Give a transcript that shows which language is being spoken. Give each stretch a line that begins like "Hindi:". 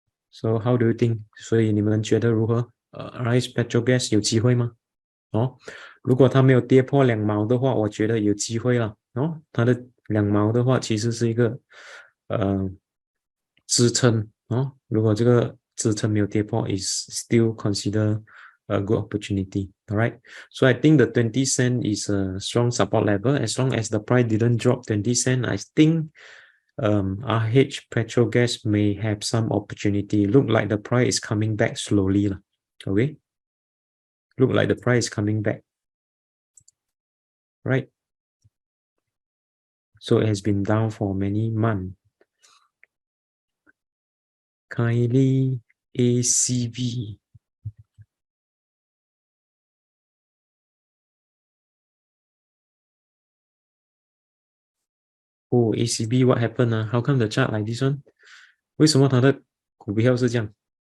English: So how do you think?
Chinese: 所以你们觉得如何？Rise Petrogas 有机会吗？哦，如果它没有跌破2毛的话，我觉得有机会了。哦，它的2毛的话，其实是一个支撑。哦，如果这个支撑没有跌破
English: ，is still consider a good opportunity. All right. So I think the 20 cent is a strong support level. As long as the price didn't drop 20 cent, I think RH Petrogas may have some opportunity. Look like the price is coming back slowly. Okay. Look like the price is coming back. Right. So it has been down for many months. Kindly ACV. Oh, ACB, what happened? How come the chart like this one?
Chinese: 为什么它的股票是这样？